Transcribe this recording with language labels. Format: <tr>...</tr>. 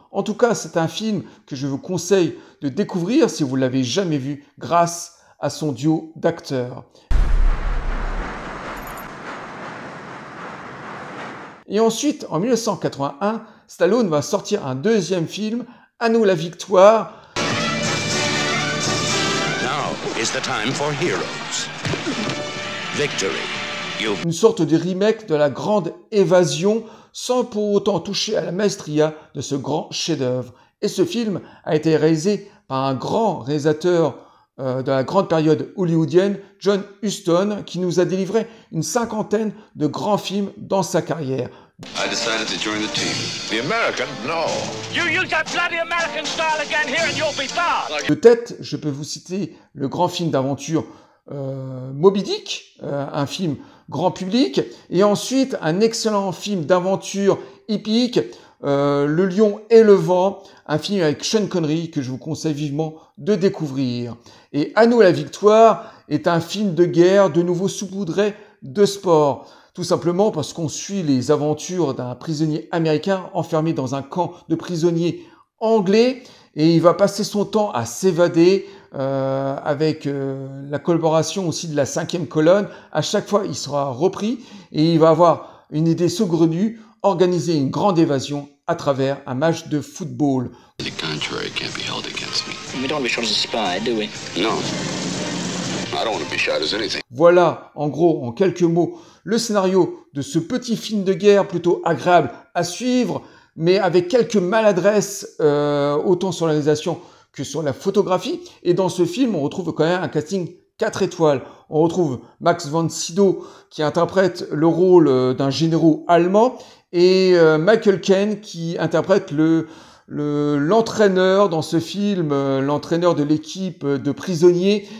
<fr>En tout cas, c'est un film que je vous conseille de découvrir si vous ne l'avez jamais vu grâce à son duo d'acteurs. Et ensuite, en 1981, Stallone va sortir un deuxième film, À nous la victoire.</fr> <en>Now is the time for heroes. Victory.</en> <fr>Une sorte de remake de La Grande Évasion, sans pour autant toucher à la maestria de ce grand chef-d'œuvre. Et ce film a été réalisé par un grand réalisateur de la grande période hollywoodienne, John Huston, qui nous a délivré une cinquantaine de grands films dans sa carrière.</fr> <en>I decided to join the team. The American? No. You use that bloody American style again here and you'll be found.</en> <fr>De tête, je peux vous citer le grand film d'aventure Moby Dick, un film grand public, et ensuite un excellent film d'aventure hippique, Le Lion et le Vent, un film avec Sean Connery que je vous conseille vivement de découvrir. Et À nous la victoire est un film de guerre de nouveau saupoudré de sport. Tout simplement parce qu'on suit les aventures d'un prisonnier américain enfermé dans un camp de prisonniers anglais et il va passer son temps à s'évader avec la collaboration aussi de la 5e colonne. À chaque fois, il sera repris et il va avoir une idée saugrenue, organiser une grande évasion à travers un match de football.</fr> <en>The contrary can't be held against me. We don't want to be shot as a spy, do we? No. I don't want to be shot as anything.</en> <fr>Voilà, en gros, en quelques mots, le scénario de ce petit film de guerre plutôt agréable à suivre, mais avec quelques maladresses autant sur la réalisation que sur la photographie. Et dans ce film, on retrouve quand même un casting 4 étoiles. On retrouve Max von Sydow qui interprète le rôle d'un général allemand et Michael Caine qui interprète l'entraîneur dans ce film, l'entraîneur de l'équipe de prisonniers.</fr>